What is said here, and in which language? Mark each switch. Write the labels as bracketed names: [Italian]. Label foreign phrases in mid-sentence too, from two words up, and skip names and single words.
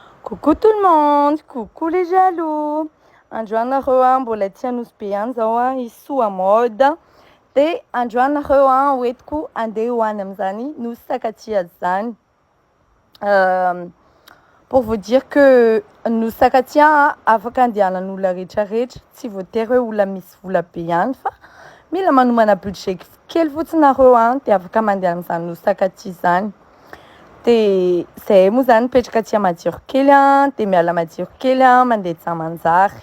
[French] Coucou tout le monde, coucou les jaloux. [Malagasy] Androanareo mbola tsy hanosy be any zao iso mode de androanareo hoentiko andeha hoany amin'izany nosy sakatia zany. [French] Pour vous dire que [Malagasy] nosy sakatia afaka andehanan'olona rehetrarehetra, tsy voatery hoe olona misy vola be ihany fa mila manomana budget kely fotsiny nareo de afaka mandeha amin'izany nosy sakatia zany. De zahay moa zany mipetraka aty Madio kely de miala Madio kely mandeha Tsamanjary.